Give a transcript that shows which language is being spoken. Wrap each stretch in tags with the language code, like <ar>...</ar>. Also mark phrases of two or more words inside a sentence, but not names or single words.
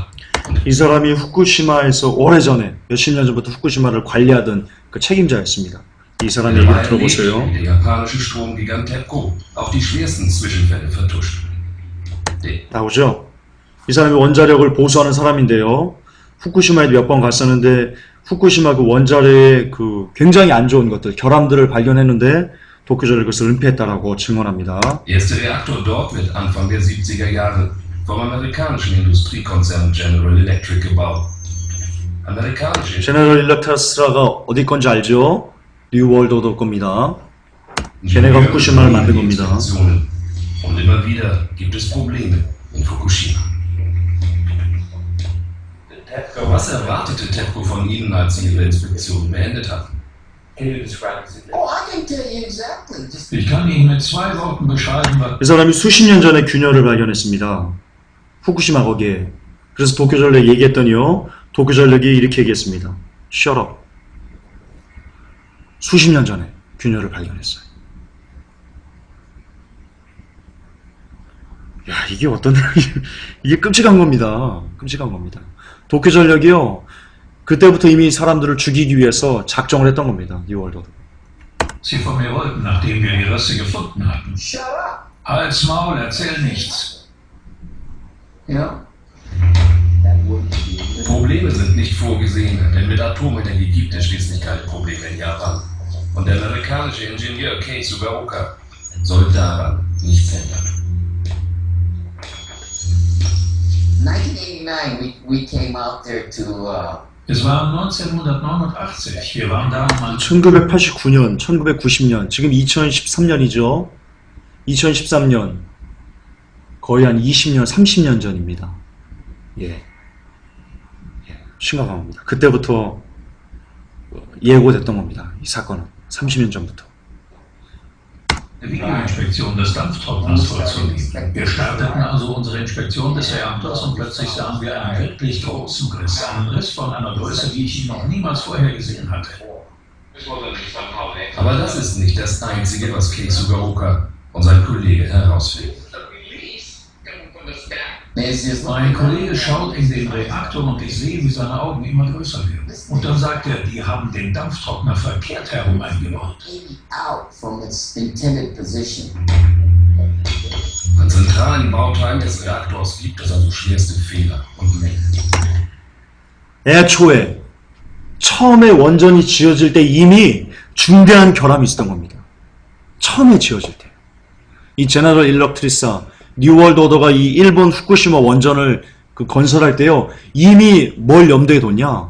<ko>이 사람이 후쿠시마에서 오래전에, 몇십 년 전부터 후쿠시마를 관리하던 그 책임자였습니다. 이 사람</ko> <de>Er</de> <ko>얘기를</ko> <de>war erlebt,</de> <ko>들어보세요.</ko> <de>wie der japanische Stromgigant TEPCO auch die schwersten Zwischenfälle vertuscht.</de> <ko>나오죠? 이 사람이 원자력을 보수하는 사람인데요. 후쿠시마에도 몇 번 갔었는데 후쿠시마 그 원자로의 그 굉장히 안 좋은 것들, 결함들을 발견했는데 도쿄전력이 그것을 은폐했다라고 증언합니다.</ko> <de>Der erste Reaktor dort wird Anfang der 70er Jahre vom amerikanischen Industriekonzern General Electric gebaut. Amerikanische</de> <ko>제너럴 일렉트리스가 어디 건지 알죠? 뉴월드 오더 겁니다. 걔네가 후쿠시마를 만든 겁니다.</ko> <de>Inspektionen. Und immer wieder gibt es Probleme in Fukushima. Was erwartete TEPCO von Ihnen, als Sie Ihre Inspektion beendet hatten?</de> <en>Oh, I can tell you exactly. Just</en> <de>Ich kann Ihnen mit 2 Worten beschreiben, was</de> <ko>이 사람이 수십 년 전에 균열을 발견했습니다. 후쿠시마 거기에. 그래서 도쿄전력 얘기했더니요. 도쿄전력이 이렇게 얘기했습니다.</ko> <en>Shut up.</en> <ko>수십 년 전에 균열을 발견했어요. 야, 이게 어떤 이게 끔찍한 겁니다. 끔찍한 겁니다. 도쿄전력이요. 그때부터 이미 사람들을 죽이기 위해서 작정을 했던 겁니다. 뉴월드.</ko> <de>Sie von mir wollten, nachdem wir die Risse gefunden hatten.</de> <en>shut up.</en> <de>Halt's Maul, erzähl nichts.</de> <en>You know? That wouldn't be.</en> <de>Probleme sind nicht vorgesehen, denn mit Atomenergie gibt es schließlich keine Probleme in Japan. Und der amerikanische Ingenieur Kei Sugaoka soll daran nichts ändern. 1989,</de> <en>we came out there to</en> <de>Es war 1989. Wir waren da, um an</de> <ko>1989년, 1990년, 지금 2013년이죠. 2013년. 거의 한 20년, 30년 전입니다. 예. 심각한 겁니다. 그때부터 예고됐던 겁니다. 이 사건은. 30년 전부터.</ko> <de>der Videoinspektion des Dampftrockners vorzunehmen. Wir starteten also unsere Inspektion des Reaktors und plötzlich sahen wir einen wirklich großen Riss. Einen Riss von einer Größe, die ich noch niemals vorher gesehen hatte. Aber das ist nicht das Einzige, was Kei Sugaoka und sein Kollege herausfinden.</de> <en>It's just</en> <de>Mein Kollege schaut in den Reaktor und ich sehe, wie seine Augen immer größer werden. Und dann sagt er, die haben den Dampftrockner verkehrt herum eingebaut.</de> <en>80 out from its intended position.</en> <de>An zentralen Bauteilen des Reaktors gibt es also schwerste Fehler und Mängel.</de> <ko>애초에 처음에 원전이 지어질 때 이미 중대한 결함이 있었던 겁니다. 처음에 지어질 때. 이 제너럴 일렉트리사 뉴월드 오더가 이 일본 후쿠시마 원전을 건설할 때요. 이미 뭘 염두에 뒀냐?</ko>